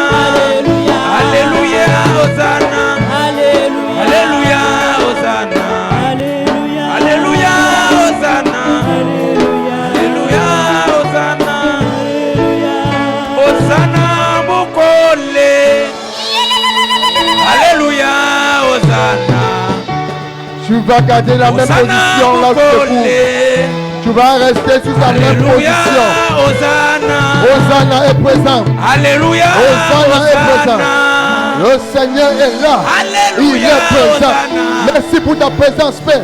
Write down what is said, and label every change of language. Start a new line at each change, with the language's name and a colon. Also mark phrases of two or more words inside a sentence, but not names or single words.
French: Alléluia. Alléluia. Hosanna. Alléluia. Hosanna. Alléluia. Hosanna. Alléluia. Hosanna. Hosanna Mukole. Alléluia. Hosanna. Tu vas garder la même position là où tu vas rester sur ta même position. Hosanna. Hosanna est présent. Alléluia. Hosanna est présent. Le Seigneur est là. Alléluia. Il est présent. Merci pour ta présence, Père.